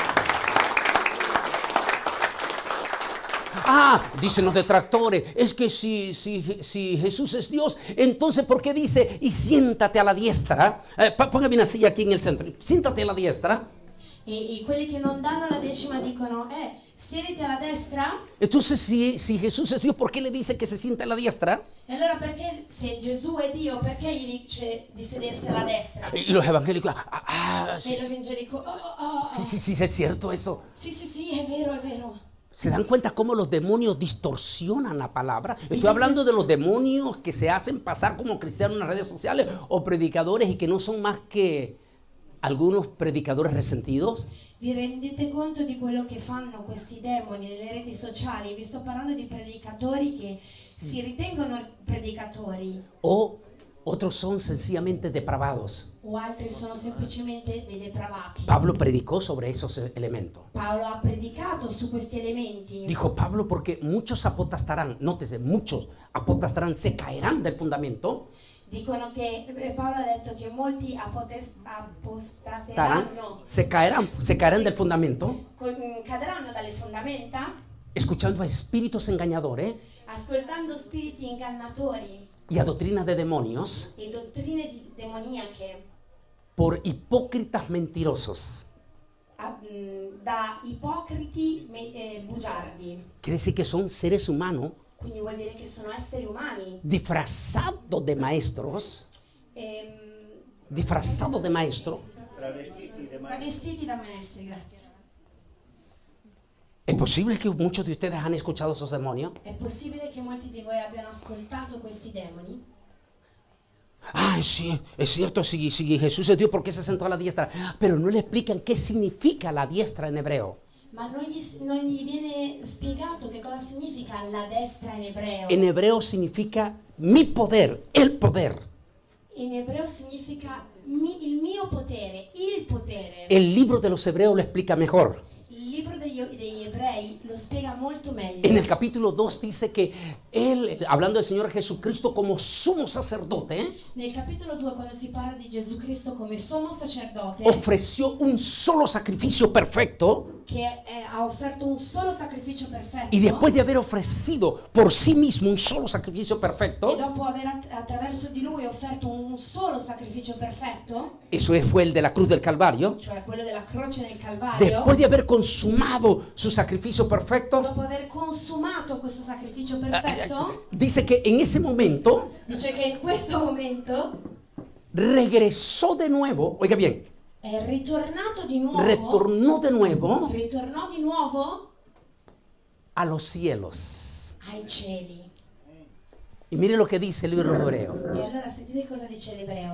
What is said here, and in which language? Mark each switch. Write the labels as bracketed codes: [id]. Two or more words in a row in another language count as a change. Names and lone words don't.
[es] dicen los detractores, es que si Jesús es Dios, entonces ¿por qué dice y siéntate a la diestra? Póngame una silla aquí en el centro, siéntate a la diestra. [it] E quelli che non danno la decima dicono: siediti alla destra. [es] Entonces si Jesús es Dios, ¿por qué le dice que se siente a la diestra? [it] E allora perché, se Gesù è Dio, perché gli dice di sedersi alla destra? [es] Y los evangélicos, [it] E l'evangelico: [es] sí, es cierto eso. [it] Sì, è vero. [es] ¿Se dan cuenta cómo los demonios distorsionan la palabra? Estoy hablando de los demonios que se hacen pasar como cristianos en las redes sociales o predicadores y que no son más que algunos predicadores resentidos. [it] Vi rendete conto di quello che fanno questi demoni nelle reti sociali? Vi sto parlando di predicatori che si ritengono predicatori. [es] O otros son sencillamente depravados. [it] O altri sono semplicemente dei depravati. [es] Pablo predicó sobre esos elementos. [it] Paolo ha predicato su questi elementi. [es] Dijo Pablo, porque muchos apotastarán, nótese, muchos apotastarán, se caerán del fundamento. [it] Dicono che Paolo ha detto che molti apostateranno, [es] se caerán del fundamento, [it] cadranno dalle fondamenta, [es] escuchando a espíritus engañadores [it] ascoltando spiriti ingannatori [es] y a doctrinas de demonios [it] e dottrine demoniache [es] por hipócritas mentirosos. [it] Da ipocriti bugiardi. [es] Quiere decir que son seres humanos [it] Quindi vuol dire che sono esseri umani [es] disfrazados de maestros, disfrazados de maestros. [it] travestiti da maestri, grazie. [es] ¿Es posible que muchos de ustedes han escuchado esos demonios? [it] È possibile che molti di voi abbiano ascoltato questi demoni? [es] Ah, sí, es cierto, si Jesús es Dios, ¿por qué se sentó a la diestra? Pero no le explican qué significa la diestra en hebreo. [it] Ma non gli viene spiegato che cosa significa la destra in ebreo. [es] En hebreo significa mi poder, el poder. [it] In ebreo significa il mio potere, il potere. [es] El libro de los hebreos lo explica mejor. [it] Il libro degli ebrei lo spiega molto meglio. [es] En el capítulo 2 dice que él, hablando del Señor Jesucristo como sumo sacerdote, [it] Nel capitolo 2, quando si parla di Gesù Cristo come sommo sacerdote, [es] ofreció un solo sacrificio perfecto. [it] che ha offerto un solo sacrificio perfetto, [es] Y después de haber ofrecido por sí mismo un solo sacrificio [it] e [es] perfecto, [it] dopo aver attraverso di lui offerto un solo sacrificio perfetto, [es] eso fue el de la cruz del Calvario, [it] cioè quello della croce del Calvario, [es] después de haber consumado su sacrificio perfecto, [it] dopo aver consumato questo sacrificio perfetto, [es] dice que en ese momento [it] dice che in questo momento [es] regresó de nuevo, oiga bien, [it] è ritornato di nuovo, [es] retornó de nuevo [it] ritornò di nuovo [es] a los cielos. [it] ai cieli. [es] Y mire lo que dice el libro de los Hebreos. [it] E allora sentite cosa dice l'ebreo.